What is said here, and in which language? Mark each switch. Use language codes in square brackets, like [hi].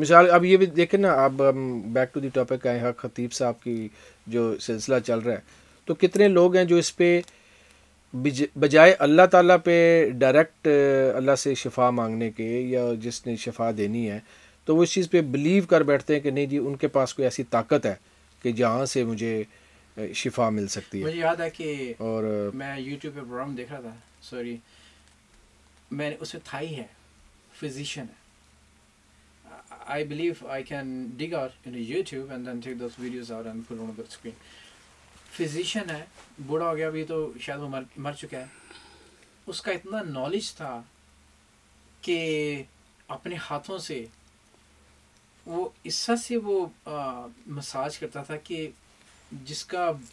[ur] مثال اب یہ بھی دیکھیں نا, اب [en] back to the topic [ur] آئے ہیں, خطیب صاحب کی جو سلسلہ چل رہا ہے, تو کتنے لوگ ہیں جو اس پہ بجائے اللہ تعالیٰ پہ ڈائریکٹ اللہ سے شفا مانگنے کے یا جس نے شفا دینی ہے تو وہ اس چیز پہ بلیو کر بیٹھتے ہیں کہ نہیں جی ان کے پاس کوئی ایسی طاقت ہے کہ جہاں سے مجھے شفا مل سکتی ہے. مجھے یاد ہے کہ اور میں یوٹیوب پہ پروگرام دیکھ رہا تھا, سوری میں نے اس میں تھائی ہے, فزیشین ہے. [en] I believe I can dig out into YouTube and then take those videos out and put on the screen. [ur] Physician ہے, بوڑھا ہو گیا ابھی تو شاید وہ مر چکا ہے. اس کا اتنا نالج تھا کہ اپنے ہاتھوں سے وہ اس سے وہ مساج کرتا تھا کہ جس کا